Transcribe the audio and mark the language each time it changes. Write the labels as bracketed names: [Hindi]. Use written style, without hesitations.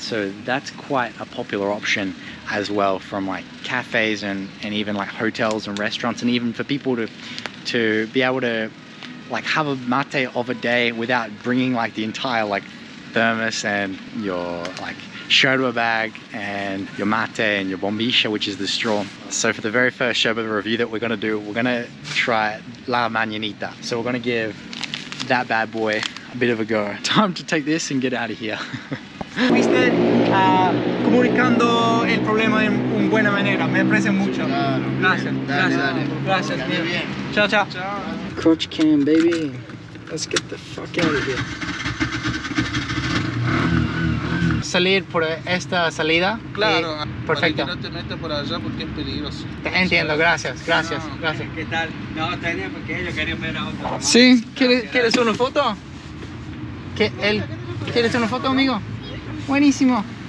[English] So that's quite a popular option as well from like cafes and even like hotels and restaurants, and even for people to be able to like have a mate of a day without bringing like the entire like thermos and your like yerba bag and your mate and your bombilla, which is the straw. So for the very first yerba review that we're gonna do, we're gonna try La Mañanita. So we're gonna give that bad boy a bit of a go. Time to take this and get out of here. [Spanish] Fuiste comunicando el problema de una buena manera, me aprecio mucho. Claro. Gracias, Dale, gracias, dale. Dale bien. Chao, chao. [English] Crotch cam, baby. Let's get the fuck out of here. [Spanish] Salir por esta salida. Claro, Perfecto. para que no te metas por allá porque es peligroso. Entiendo, gracias, gracias, No. gracias. ¿Qué tal? No, está bien porque yo quería ver a otro. Sí, ¿quieres una foto? ¿Quieres una foto, amigo? Buenísimo.